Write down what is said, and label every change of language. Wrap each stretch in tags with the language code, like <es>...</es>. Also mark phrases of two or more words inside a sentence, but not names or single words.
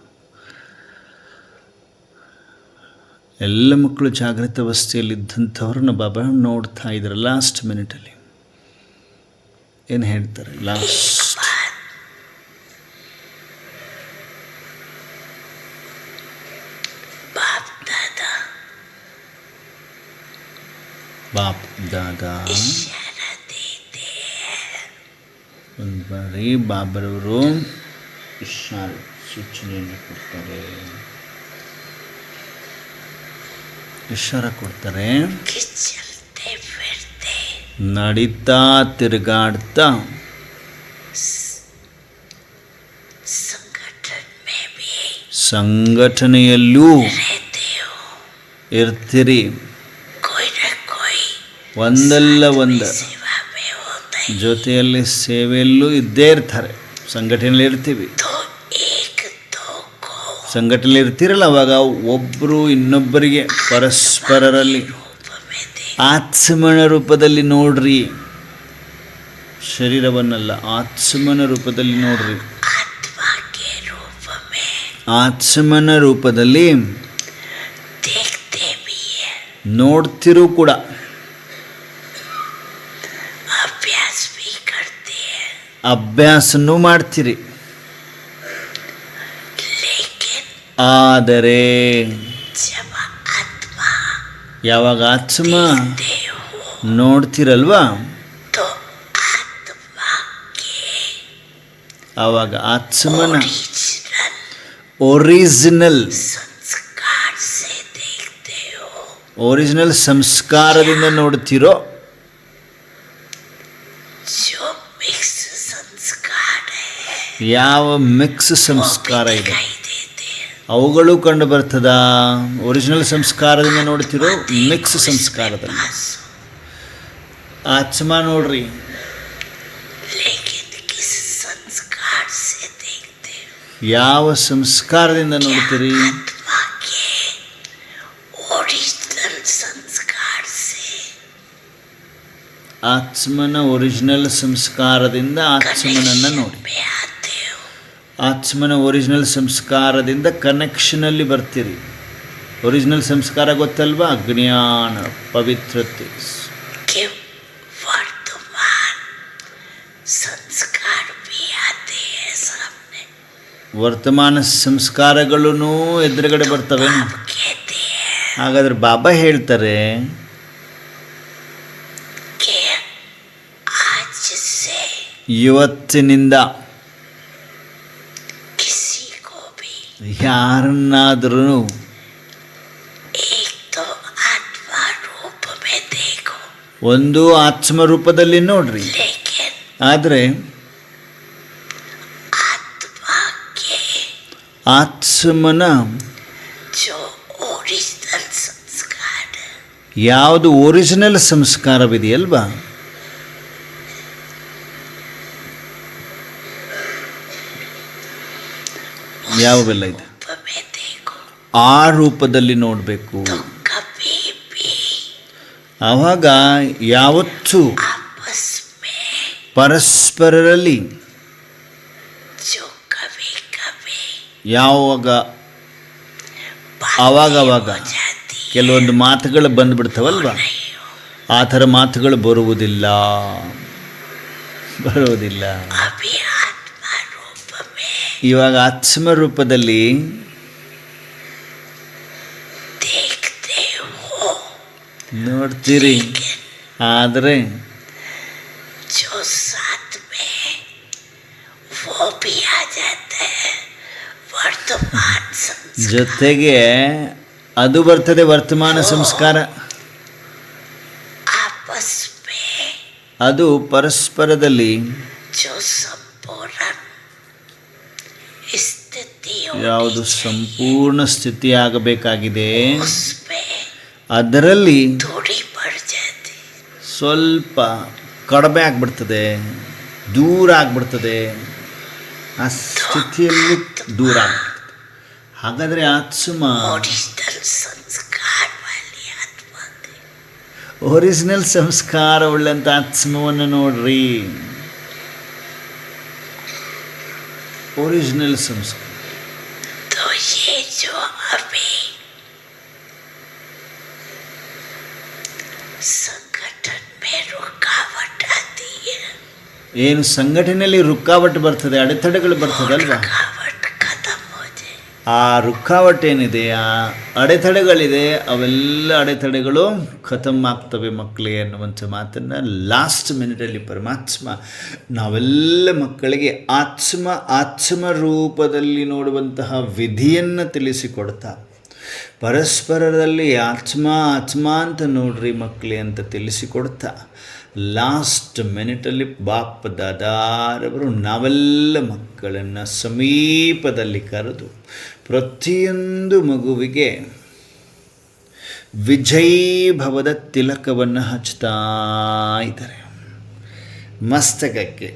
<kn>ಎಲ್ಲ ಮಕ್ಕಳು ಜಾಗೃತ ಅವಸ್ಥೆಯಲ್ಲಿದ್ದಂಥವ್ರನ್ನ ಬಾಬಾ ನೋಡ್ತಾ ಇದ್ದಾರೆ.</kn> <en>last minuteಲ್ಲಿ</en> <kn>ಏನು ಹೇಳ್ತಾರೆ? ಲಾಸ್ಟ್</kn> <hi>बाप दादा</hi> <kn>ಬಾಪ್ ದಾದಾ</kn> <hi>इशारा देते हैं।</hi> <kn>ಒಂದು ಬಾರಿ ಬಾಬರವರು ಸೂಚನೆಯನ್ನು ಕೊಡ್ತಾರೆ, ಇಶಾರ ಕೊಡ್ತಾರೆ.</kn> <hi>कि चलते फिरते</hi> <kn>ನಡೀತಾ ತಿರುಗಾಡ್ತಾ</kn> <hi>संगठन में भी</hi> <kn>ಸಂಘಟನೆಯಲ್ಲೂ</kn> <hi>रहते हो।</hi> <kn>ಇರ್ತೀರಿ.</kn> <hi>कोई न कोई</hi> <kn>ಒಂದಲ್ಲ ಒಂದು</kn> <hi>सेवा में होता है</hi> <kn>ಜೊತೆಯಲ್ಲಿ ಸೇವೆಯಲ್ಲೂ ಇದ್ದೇ ಇರ್ತಾರೆ. ಸಂಘಟನೆಯಲ್ಲಿ ಇರ್ತೀವಿ.</kn> <hi>तो एक दो को</hi> <kn>ಸಂಘಟನೆಯಲ್ಲಿ ಇರ್ತೀರಲ್ಲ, ಅವಾಗ ಒಬ್ಬರು ಇನ್ನೊಬ್ಬರಿಗೆ ಪರಸ್ಪರರಲ್ಲಿ</kn> <hi>रूप में दे</hi> <kn>ಆತ್ಮನ ರೂಪದಲ್ಲಿ ನೋಡ್ರಿ. ಶರೀರವನ್ನಲ್ಲ, ಆತ್ಮನ ರೂಪದಲ್ಲಿ ನೋಡ್ರಿ.</kn> <hi>आत्मा के रूप में</hi> <kn>ಆತ್ಮನ ರೂಪದಲ್ಲಿ</kn> <hi>देखते भी है,</hi> <kn>ನೋಡ್ತಿರೂ ಕೂಡ,</kn> <hi>अभ्यास भी करते हैं।</hi> <kn>ಅಭ್ಯಾಸನೂ ಮಾಡ್ತೀರಿ.</kn> <hi>लेकिन</hi> <kn>ಆದರೆ</kn> <hi>जब आत्मा</hi> <kn>ಯಾವಾಗ ಆತ್ಮ</kn> <hi>दे हो</hi> <kn>ನೋಡ್ತಿರಲ್ವಾ,</kn> <hi>तो आत्मा के</hi> <kn>ಆವಾಗ ಆತ್ಮನ</kn> <hi>ओरिजिनल</hi> <kn>ಒರಿಜಿನಲ್</kn> <hi>संस्कार से देखते हो।</hi> <kn>ಒರಿಜಿನಲ್ ಸಂಸ್ಕಾರದಿಂದ ನೋಡ್ತಿರೋ.</kn> <hi>जो मिक्स संस्कार है</hi> <kn>ಯಾವ ಮಿಕ್ಸ್ ಸಂಸ್ಕಾರ ಇದೆ</kn> <hi>दिखाई देते हैं।</hi> <kn>ಅವುಗಳು ಕಂಡು ಬರ್ತದ. ಒರಿಜಿನಲ್ ಸಂಸ್ಕಾರದಿಂದ ನೋಡ್ತಿರೋ, ಮಿಕ್ಸ್ ಸಂಸ್ಕಾರದಲ್ಲಿ. ಆತ್ಮ ನೋಡ್ರಿ,</kn> <hi>लेकिन किस संस्कार से देखते हो?</hi> <kn>ಯಾವ ಸಂಸ್ಕಾರದಿಂದ ನೋಡ್ತೀರಿ?</kn> <hi>आत्मा के ओरिजिनल संस्कार से</hi> <kn>ಆತ್ಮನ ಒರಿಜಿನಲ್ ಸಂಸ್ಕಾರದಿಂದ ಆತ್ಮನನ್ನು ನೋಡಿ.</kn> <hi>में आते हो।</hi> <kn>ಆತ್ಮನ ಒರಿಜಿನಲ್ ಸಂಸ್ಕಾರದಿಂದ ಕನೆಕ್ಷನಲ್ಲಿ ಬರ್ತೀರಿ. ಒರಿಜಿನಲ್ ಸಂಸ್ಕಾರ ಗೊತ್ತಲ್ವಾ? ಅಜ್ಞಾನ, ಪವಿತ್ರತೆ.</kn> <hi>कि वर्तमान संस्कार भी आते हैं सामने।</hi> <kn>ವರ್ತಮಾನ ಸಂಸ್ಕಾರಗಳೂ ಎದುರುಗಡೆ ಬರ್ತವೆ.</kn> <hi>कहते हैं</hi> <kn>ಹಾಗಾದ್ರೆ ಬಾಬಾ ಹೇಳ್ತಾರೆ,</kn> <hi>कि आज से</hi> <kn>ಇವತ್ತಿನಿಂದ</kn> <hi>किसी को भी</hi> <kn>ಯಾರನ್ನಾದರೂ</kn> <hi>एक तो आत्मा रूप में देखो,</hi> <kn>ಒಂದು ಆತ್ಮ ರೂಪದಲ್ಲಿ ನೋಡ್ರಿ.</kn> <hi>लेकिन</hi> <kn>ಆದರೆ</kn> <hi>आत्मा के</hi> <kn>ಆತ್ಮನ</kn> <hi>जो ओरिजिनल संस्कार है,</hi> <kn>ಯಾವುದು ಒರಿಜಿನಲ್ ಸಂಸ್ಕಾರವಿದೆಯಲ್ವಾ, ಯಾವೆಲ್ಲ ಇದೆ</kn> <hi>रूप में देखो,</hi> <kn>ಆ ರೂಪದಲ್ಲಿ ನೋಡಬೇಕು.</kn> <hi>तो कभी भी</hi> <kn>ಆವಾಗ ಯಾವತ್ತೂ</kn> <hi>आपस में</hi> <kn>ಪರಸ್ಪರರಲ್ಲಿ</kn> <hi>जो कभी कभी</hi> <kn>ಯಾವಾಗ</kn> <hi>बातें</hi> <kn>ಆವಾಗವಾಗ</kn> <hi>हो जाती है,</hi> <kn>ಕೆಲವೊಂದು ಮಾತುಗಳು ಬಂದ್ಬಿಡ್ತಾವಲ್ವ,</kn> <hi>नहीं हो,</hi> <kn>ಆ ಥರ ಮಾತುಗಳು ಬರುವುದಿಲ್ಲ.</kn> <hi>अभी आत्मा रूप में</hi> <kn>ಇವಾಗ ಆತ್ಮ ರೂಪದಲ್ಲಿ</kn> <hi>देखते हो,</hi> <kn>ನೋಡ್ತೀರಿ. ಆದರೆ</kn> <hi>जो साथ में वो भी आ जाता है, वर्तमान संस्कार,</hi> <kn>ಜೊತೆಗೆ ಅದು ಬರ್ತದೆ, ವರ್ತಮಾನ ಸಂಸ್ಕಾರ.</kn> <hi>आपस में</hi> <kn>ಅದು ಪರಸ್ಪರದಲ್ಲಿ</kn> <hi>जो संपूर्ण स्थिति</hi> <kn>ಯಾವುದು</kn> <hi>होनी चाहिए,</hi> <kn>ಸಂಪೂರ್ಣ ಸ್ಥಿತಿ ಆಗಬೇಕಾಗಿದೆ,</kn> <hi>उसमें</hi> <kn>ಅದರಲ್ಲಿ</kn> <hi>थोड़ी बढ़ जाती,</hi> <kn>ಸ್ವಲ್ಪ ಕಡಿಮೆ ಆಗ್ಬಿಡ್ತದೆ, ದೂರ ಆಗ್ಬಿಡ್ತದೆ. ಆ ಸ್ಥಿತಿಯಲ್ಲಿ ದೂರ ಆಗ್ಬಿಡ್ತದೆ. ಹಾಗಾದರೆ ಆತ್ಮ</kn> <hi>ओरिजिनल संस्कार वाली आत्मा की</hi> <kn>ಒರಿಜಿನಲ್ ಸಂಸ್ಕಾರ ಉಳ್ಳಂಥ ಆತ್ಮವನ್ನು ನೋಡ್ರಿ. ಒರಿಜಿನಲ್ ಸಂಸ್ಕಾರ.</kn> <hi>तो ये जो अभी संगठन में रुकावट आती है,</hi> <kn>ಏನು ಸಂಘಟನೆಯಲ್ಲಿ ರುಕ್ಕಾವಟ್ಟು ಬರ್ತದೆ, ಅಡೆತಡೆಗಳು ಬರ್ತದಲ್ವಾ,</kn> <hi>रुकावट खत्म हो जाए,</hi> <kn>ಆ ರುಕ್ಕಾವಟ್ಟು ಏನಿದೆ, ಆ ಅಡೆತಡೆಗಳಿದೆ, ಅವೆಲ್ಲ ಅಡೆತಡೆಗಳು ಖತಮ್ ಆಗ್ತವೆ ಮಕ್ಕಳೇ ಅನ್ನುವಂಥ ಮಾತನ್ನು</kn> <en>last minuteಲ್ಲಿ</en> <kn>ಪರಮಾತ್ಮ ನಾವೆಲ್ಲ ಮಕ್ಕಳಿಗೆ ಆತ್ಮ ರೂಪದಲ್ಲಿ ನೋಡುವಂತಹ ವಿಧಿಯನ್ನು ತಿಳಿಸಿಕೊಡ್ತಾ, ಪರಸ್ಪರದಲ್ಲಿ ಆತ್ಮ ಅಂತ ನೋಡ್ರಿ ಮಕ್ಕಳೇ ಅಂತ ತಿಳಿಸಿಕೊಡ್ತಾ,</kn> <en>last minuteಲ್ಲಿ</en> <kn>ಬಾಪ್ ದಾದಾರವರು ನಾವೆಲ್ಲ ಮಕ್ಕಳನ್ನು ಸಮೀಪದಲ್ಲಿ ಕರೆದು ಪ್ರತಿಯೊಂದು ಮಗುವಿಗೆ ವಿಜಯೀಭವದ ತಿಲಕವನ್ನು ಹಚ್ತಾ ಇದ್ದಾರೆ ಮಸ್ತಕಕ್ಕೆ.</kn>